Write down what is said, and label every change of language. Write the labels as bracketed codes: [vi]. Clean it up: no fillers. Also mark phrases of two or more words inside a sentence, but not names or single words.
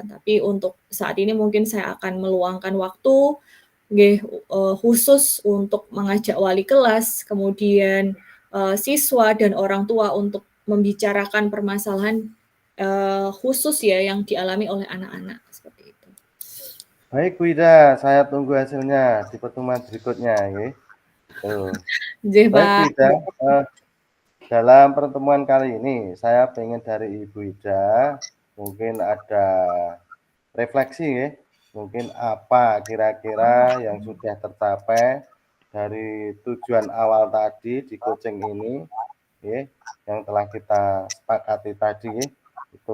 [id] Tapi untuk saat ini mungkin saya akan meluangkan waktu nggih, khusus untuk mengajak wali kelas, kemudian, siswa dan orang tua untuk membicarakan permasalahan, khusus ya yang dialami oleh anak-anak, seperti itu. baik, Bu Ida, saya tunggu hasilnya di pertemuan berikutnya nggih. Tuh. Nggih, Baik, Bu Pak. Ida, dalam pertemuan kali ini saya pengen dari Ibu Ida mungkin ada refleksi ya, mungkin apa kira-kira yang sudah tercapai dari tujuan awal tadi di coaching ini ya, yang telah kita sepakati tadi ya, itu.